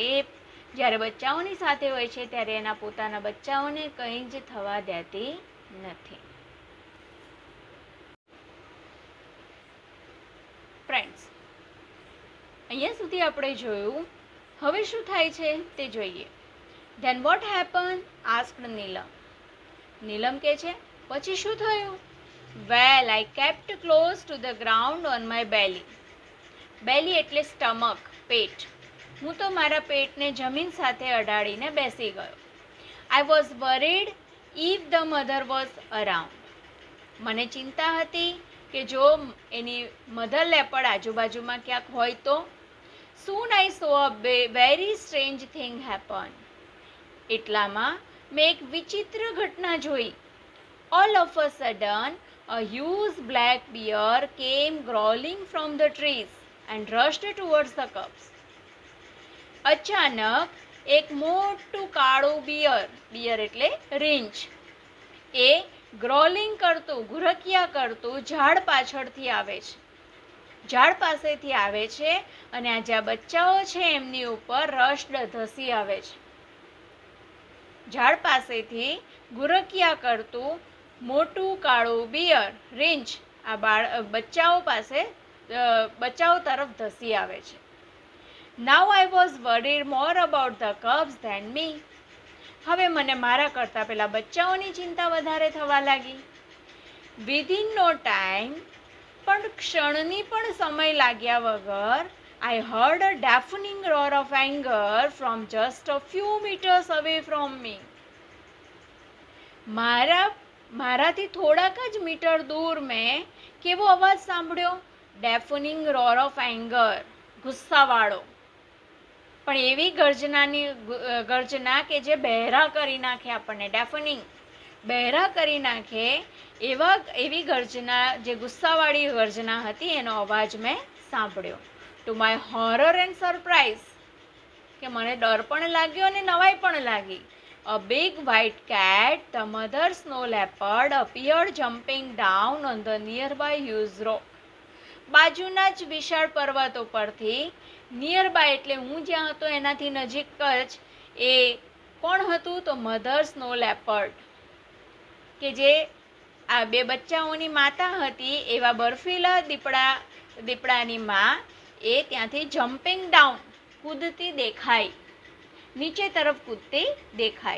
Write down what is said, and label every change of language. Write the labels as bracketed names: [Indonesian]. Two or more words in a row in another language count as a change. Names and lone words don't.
[Gujarati] એ જ્યારે બચ્ચાઓની સાથે હોય છે ત્યારે એના પોતાના બચ્ચાઓને કંઈ જ થવા દેતી નથી. ફ્રેન્ડ્સ, અહીંયા સુધી આપણે જોયું. હવે શું થાય છે તે જોઈએ. [English] Then what happened? [Gujarati] asked નીલમ. નીલમ કહે છે પછી શું થયું? [English] Well, I kept close to the ground on my belly. [Gujarati] બેલી એટલે સ્ટમક, પેટ. હું તો મારા પેટને જમીન સાથે અડાડીને બેસી ગયો. [English] I was worried if the mother was around. [Gujarati] મને ચિંતા હતી કે જો એની [English] mother leopard [Gujarati] આજુબાજુમાં ક્યાંક હોય તો. [English] Soon I saw a very strange thing happen. [Gujarati] એટલામાં મેં એક વિચિત્ર ઘટના જોઈ. [English] All of a sudden, a huge black bear came growling from the trees and rushed towards the cubs. [Gujarati] અચાનક એક મોટું કાળું બિયર એટલે રીંછ, એ ગ્રોલિંગ કરતું, ઘુરકિયા કરતું ઝાડ પાછળથી આવે છે, ઝાડ પાસેથી આવે છે અને આ જ્યાં બચ્ચાઓ છે એમની ઉપર રસ્ડ ધસી આવે છે. ઝાડ પાસેથી ઘુરકિયા કરતું મોટું કાળું બિયર, રીંછ, આ બચ્ચાઓ તરફ ધસી આવે છે. [English] Now I was worried more about the cubs than me. [Gujarati] હવે મને મારા કરતાં પેલા બચ્ચાઓની ચિંતા વધારે થવા લાગી. [English] Within no time, [Gujarati] પણ ક્ષણની પણ સમય लाग्या વગર, [English] I heard a deafening roar of anger from just a few meters away from me. [Gujarati] મારાથી થોડાક જ મીટર દૂર મેં કેવો અવાજ સાંભળ્યો? [English] Deafening roar of anger, [Gujarati] ગુસ્સાવાળો. પણ એવી ગર્જના કે જે બહેરા કરી નાખે, આપણને ડેફનિંગ બહેરા કરી નાખે એવી ગર્જના, જે ગુસ્સાવાળી ગર્જના હતી, એનો અવાજ મેં સાંભળ્યો. [English] To my horror and surprise, [Gujarati] કે મને ડર પણ લાગ્યો અને નવાઈ પણ લાગી. [English] A big white cat, the mother snow leopard, appeared jumping down on the nearby huge rock. [Gujarati] બાજુના જ વિશાળ પર્વતો પરથી, નિયરબાય એટલે હું જ્યાં હતો એનાથી નજીક જ, એ કોણ હતું? તો [English] mother snow leopard, [Gujarati] કે જે આ બે બચ્ચાઓની માતા હતી, એવા બર્ફીલા દીપડાની માં, એ ત્યાંથી [English] jumping down, [Gujarati] કૂદતી દેખાઈ, નીચે તરફ કૂદતી દેખાઈ.